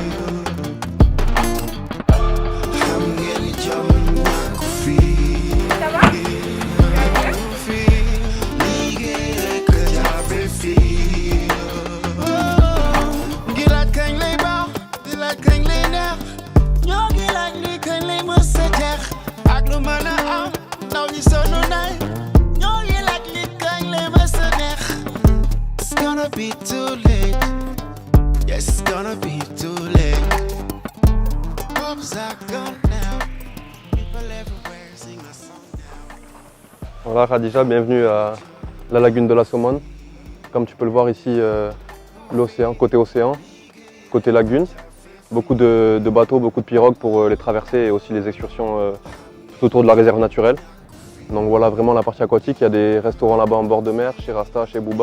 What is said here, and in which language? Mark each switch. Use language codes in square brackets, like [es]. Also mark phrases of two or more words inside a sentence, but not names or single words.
[wo] xam nga ni jom ñàkku fii liggéey rek jafe fii ngi laaj kañ lay baax di laaj kañ lay neex ñoo ngi laaj li kañ lay mës a jeex ak lu mën a am ndaw ñi sonn nañ ñoo ngi laaj li kañ lay mës a neex. [en] It's gonna be too late. Yes, it's gonna be too late. Hopes are gone now. People everywhere sing a song now. [fr] Voilà Khadija, bienvenue à la lagune de la Somone. Comme tu peux le voir ici, l'océan, côté lagune. Beaucoup de bateaux, beaucoup de pirogues pour les traverser et aussi les excursions tout autour de la réserve naturelle. Donc voilà vraiment la partie aquatique. Il y a des restaurants là-bas en bord de mer, chez Rasta, chez Booba.